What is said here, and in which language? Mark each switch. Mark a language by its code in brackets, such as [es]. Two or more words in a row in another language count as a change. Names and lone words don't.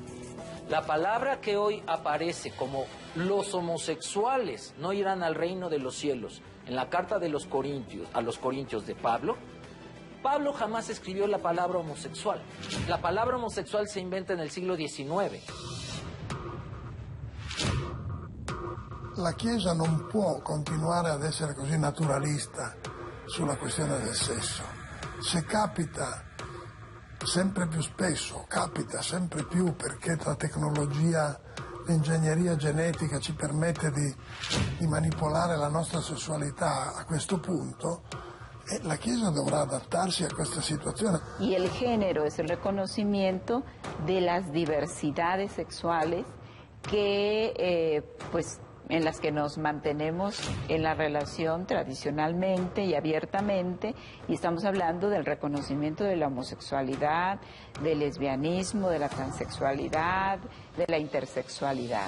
[es] La palabra que hoy aparece como los homosexuales no irán al reino de los cielos, en la carta de los Corintios, a los Corintios de Pablo, Pablo jamás escribió la palabra homosexual. La palabra homosexual se inventa en el siglo XIX. [it] La Chiesa non può continuare ad essere così naturalista sulla questione del sesso. Se capita sempre più spesso, capita sempre più perché la tecnologia, l'ingegneria genetica ci permette di manipolare la nostra sessualità a questo punto, la Chiesa dovrà adattarsi a questa situazione. [es] Y el género es el reconocimiento de las diversidades sexuales que, pues, en las que nos mantenemos en la relación tradicionalmente y abiertamente, y estamos hablando del reconocimiento de la homosexualidad, del lesbianismo, de la transexualidad, de la intersexualidad.